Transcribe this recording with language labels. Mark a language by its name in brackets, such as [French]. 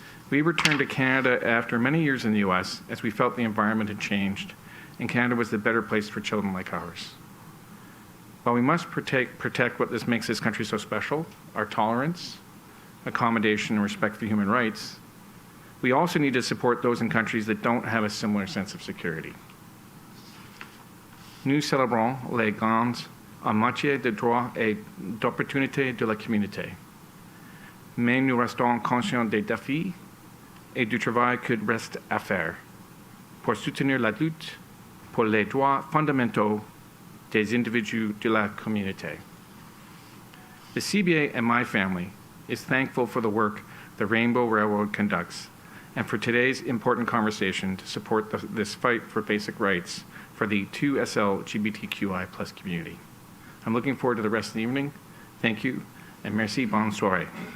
[English] We returned to Canada after many years in the US as we felt the environment had changed, and Canada was the better place for children like ours. While we must protect what makes this country so special, our tolerance, accommodation, and respect for human rights, we also need to support those in countries that don't have a similar sense of security. [French] Nous célébrons les gains en matière de droits et d'opportunités de la communauté. Mais nous restons conscients des défis et du travail qu'il reste à faire pour soutenir la lutte pour les droits fondamentaux des individus de la communauté. [English] The CBA and my family is thankful for the work the Rainbow Railroad conducts and for today's important conversation to support this fight for basic rights for the 2SL LGBTQI plus community. I'm looking forward to the rest of the evening. Thank you, and [French] merci, bonne soirée.